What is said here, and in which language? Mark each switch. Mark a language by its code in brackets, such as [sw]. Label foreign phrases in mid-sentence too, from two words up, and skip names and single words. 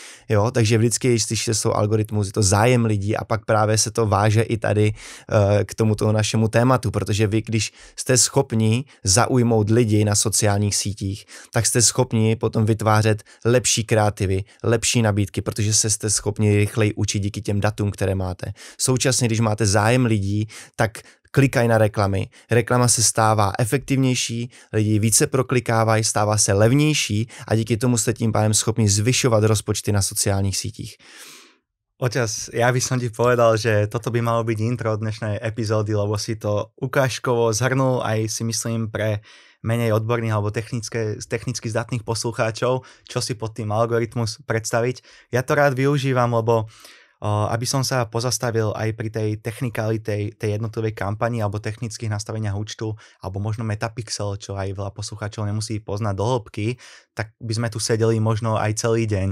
[cs] Jo, takže vždycky, když slyšíte slovo algoritmus, je to zájem lidí a pak právě se to váže i tady k tomuto našemu tématu, protože vy, když jste schopni zaujmout lidi na sociálních sítích, tak jste schopni potom vytvářet lepší kreativy, lepší nabídky, protože se jste schopni rychleji učit díky těm datům, které máte. Současně, když máte zájem lidí, tak klikají na reklamy. Reklama se stává efektivnější, lidi více proklikávají, stává se levnější a díky tomu jste tím pádem schopni zvyšovat rozpočty na sociálních sítích. [sk] Oťas, ja by som ti povedal, že toto by malo byť intro dnešnej epizódy, lebo si to ukážkovo zhrnul aj si myslím pre menej odborných alebo technicky zdatných poslucháčov, čo si pod tým algoritmus predstaviť. Ja to rád využívam, lebo aby som sa pozastavil aj pri tej technikalite tej jednotlivej kampani alebo technických nastaveniach účtu, alebo možno Metapixel, čo aj veľa poslucháčov nemusí poznať do hĺbky, tak by sme tu sedeli možno aj celý deň.